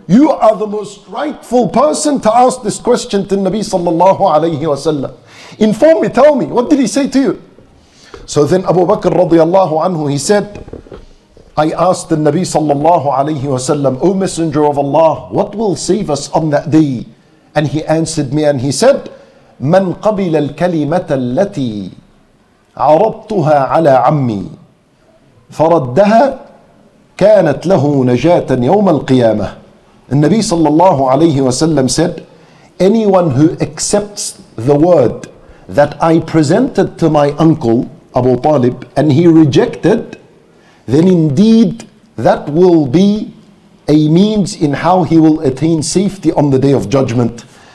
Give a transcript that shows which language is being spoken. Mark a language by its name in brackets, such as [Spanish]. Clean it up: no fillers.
[English] You are the most rightful person to ask this question to Nabi sallallahu alayhi wasallam. Inform me, tell me, what did he say to you? So then Abu Bakr radiallahu anhu, he said, I asked the Nabi sallallahu alayhi wasallam, O Messenger of Allah, what will save us on that day? And he answered me and he said, [Arabic] من قبل الكلمة التي عرضتها على عمي فردها كانت له نجاة يوم القيامة. [English] The Nabi sallallahu alayhi wasallam said, anyone who accepts the word that I presented to my uncle Abu Talib and he rejected, then indeed that will be a means in how he will attain safety on the day of judgment.